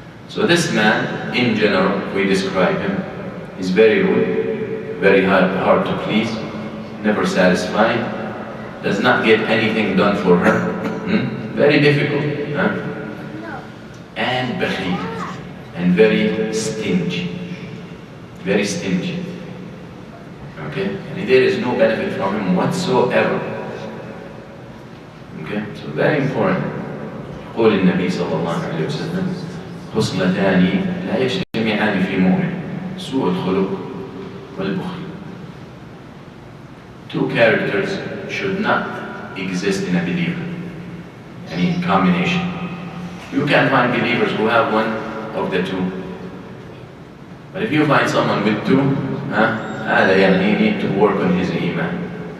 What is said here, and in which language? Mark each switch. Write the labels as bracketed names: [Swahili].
[English] So this man, in general, if we describe him, is very rude, very hard to please, never satisfied, does not get anything done for her, very difficult, and bakhil, and very stingy, very stingy. Okay, and there is no benefit from him whatsoever. Okay, so very important. [Arabic] قول النبي صلى الله عليه وسلم خصلتان لا يجتمعان في مؤمن سوء الخلق والبخل. [English] Two characters should not exist in a believer. Any combination. You can find believers who have one of the two. But if you find someone with two, [Arabic] هذا يعني [English] he need to work on his iman.